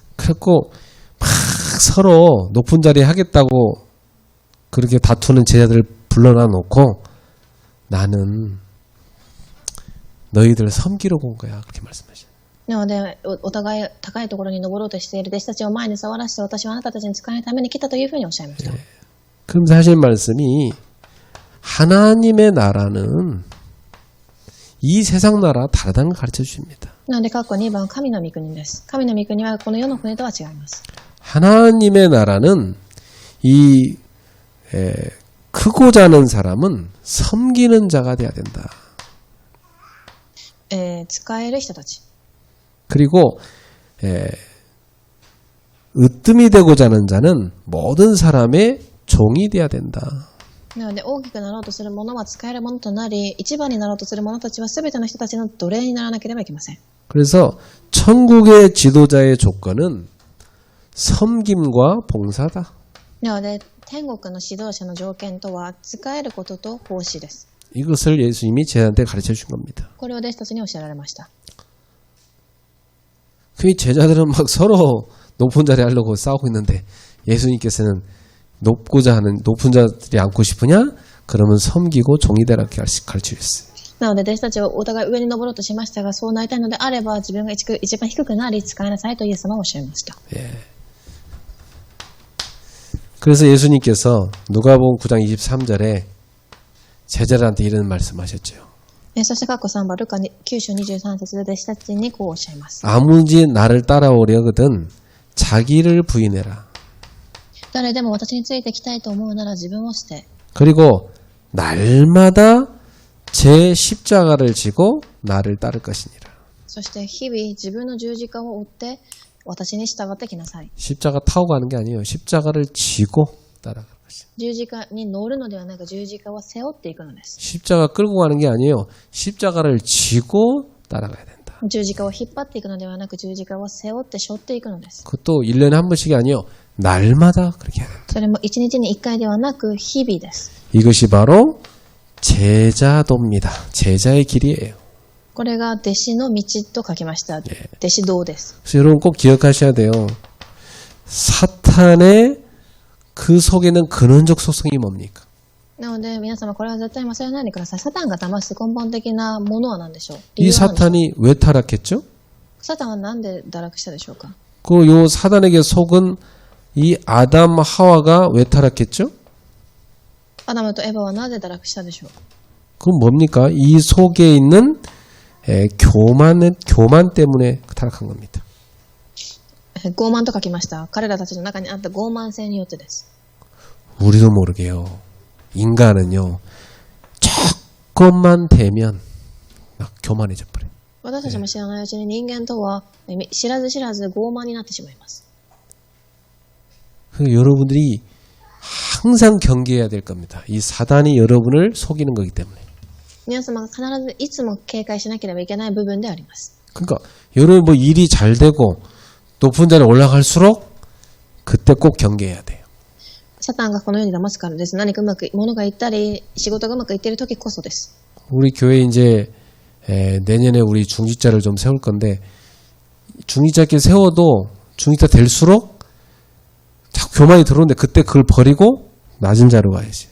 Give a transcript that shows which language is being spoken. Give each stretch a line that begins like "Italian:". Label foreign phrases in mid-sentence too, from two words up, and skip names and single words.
Korean: 그래갖고 막 서로 높은 자리에 하겠다고 그렇게 다투는 제자들을 불러놔 놓고 나는 너희들을 섬기러 온 거야. 그렇게 말씀하셨어요.
Japanese: なので、お互い高いところに登ろうとしている弟子たちを前に触らせて、私はあなたたちに使えるために来たというふうにおっしゃいました。
Korean: 그러면서 하신 말씀이 하나님의 나라는 이 세상 나라 다르다는 걸 가르쳐 주십니다.
Japanese: なので、括弧2番、神の御国です。神の御国はこの世の国とは違います。
Korean: 하나님의 나라는 이 크고 자는 사람은 섬기는 자가 돼야 된다.
Japanese: 使える人たち。
Korean: 그리고 으뜸이 되고자 하는 자는 모든 사람의 종이 돼야 된다.
Japanese: なので、大きくなろうとする者は使えるものとなり、一番になろうとする者たちは全ての人たちの奴隷にならなければいけません。
Korean: 그래서 천국의 지도자의 조건은 섬김과 봉사다.
Japanese: なので、天国の指導者の条件とは、使えることと奉仕です。
Korean: 이것을 예수님이 제자한테 가르쳐 준 겁니다.
Japanese: これを弟子たちに教えられました。
Korean: 그 제자들은 막 서로 높은 자리 하려고 싸우고 있는데 예수님께서는 높고자 하는 높은 자들이 앉고 싶으냐? 그러면 섬기고 종이 되라 이렇게 가르쳐 주셨어요.
Japanese: なので、弟子たちはお互い上に登ろうとしましたが、そうなりたいのであれば、自分が一番低くなり、使いなさいとイエス様はおっしゃいました。
Korean: 예. 그래서 예수님께서 누가복음 9장 23절에 제자들한테 이런 말씀하셨죠.
Japanese: そして、括弧3番、ルカ9章23節で弟子たちにこうおっしゃいます。
Korean: 아무지 나를 따라오려거든 자기를 부인해라.
Japanese: 誰でも私についてきたいと思うなら自分を捨て。
Korean: 그리고 날마다 제 십자가를 지고 나를 따를 것이니라.
Japanese: そして日々自分の十字架を追って私に従ってきなさい。
Korean: 십자가 타고 가는 게 아니에요. 십자가를 지고 따라갈 것이다.
Japanese: 十字架に乗るのではなく十字架を背負っていくのです。
Korean: 십자가 끌고 가는 게 아니에요. 십자가를 지고 따라가야 된다.
Japanese: 十字架を引っ張っていくのではなく十字架を背負って背負っていくのです。
Korean: 그것도 1년에 한 번씩이 아니에요. 날마다 그렇게 해야 된다.
Japanese: それも一日に一回ではなく日々です。
Korean: 이것이 바로 제자도입니다. 제자의 길이에요.
Japanese: これが弟子の道と書きました。弟子道です。
Korean: 그래서 여러분 꼭 기억하셔야 돼요. 사탄의 그 속에는 근원적 속성이 뭡니까?
Japanese: なので皆様これは絶対忘れないでください。サタンが騙す根本的なものは何でしょう。
Korean: 이 사탄이 왜 타락했죠?
Japanese: サタンは何で堕落したでしょうか。
Korean: 그 요 사단에게 속은 이 아담 하와가 왜 타락했죠?
Japanese: アダムとエバはなぜ堕落したでしょう。
Korean: 그건 뭡니까? 이 속에 있는 교만 때문에 타락한 겁니다.
Japanese: 傲慢と書きました。彼らたちの中にあった傲慢性によってです。
Korean: 우리도 모르게요. 인간은요. 조금만 되면 막 교만해져 버려요.
Japanese: 私たちも知らないうちに人間とは知らず知らず傲慢になってしまいます。
Korean: 여러분들이 항상 경계해야 될 겁니다. 이 사단이 여러분을 속이는 거기 때문에.
Japanese: 皆様が必ずいつも警戒しなければいけない部分であります。
Korean: 그러니까 여러분 뭐 일이 잘 되고 높은 자리에 올라갈수록 그때 꼭 경계해야 돼요.
Japanese: サタンがこのように騙すからです。何かうまく物がいったり仕事がうまくいっている時こそです。
Korean: 우리 교회 이제 내년에 우리 중직자를 좀 세울 건데 중직자께 세워도 중직자 될수록 자꾸 교만이 들어오는데 그때 그걸 버리고 낮은 자로 가야지.